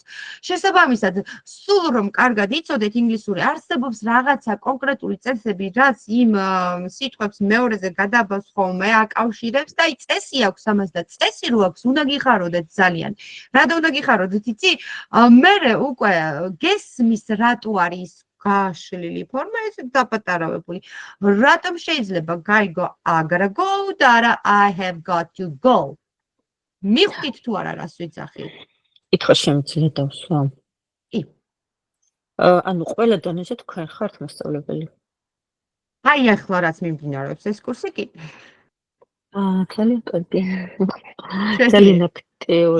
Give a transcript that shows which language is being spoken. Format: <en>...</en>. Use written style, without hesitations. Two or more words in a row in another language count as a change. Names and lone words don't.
<ka>შესაბამისად, სულ რომ კარგად იცოდეთ ინგლისური, არსებობს რაღაცა კონკრეტული წესები, რაც იმ სიტყვებს მეორეზე გადაბავს ხოლმე, აკავშირებს და აი წესი აქვს ამას და წესი რო აქვს, უნდა გიხაროდეთ ძალიან. რატო უნდა გიხაროდეთ, იცი? მერე უკვე გესმის რატო არის გაშლილი ფორმა, ეს დაპატარავებული. რატომ შეიძლება გაიგო</ka> <en>I gotta go</en> <ka>და არა</ka> <en>I have got to go.</en> <ka>მიხვდით თუ არა რას ვიძახი? კითხვა შემიძლია დავსვა? კი. ანუ ყველა დონეზე თქვენ ხართ მასწავლებელი? აი ახლა რაც მიმდინარეობს ეს კურსი კი. ძალიან კარგი. ძალიან აქტიური.</ka>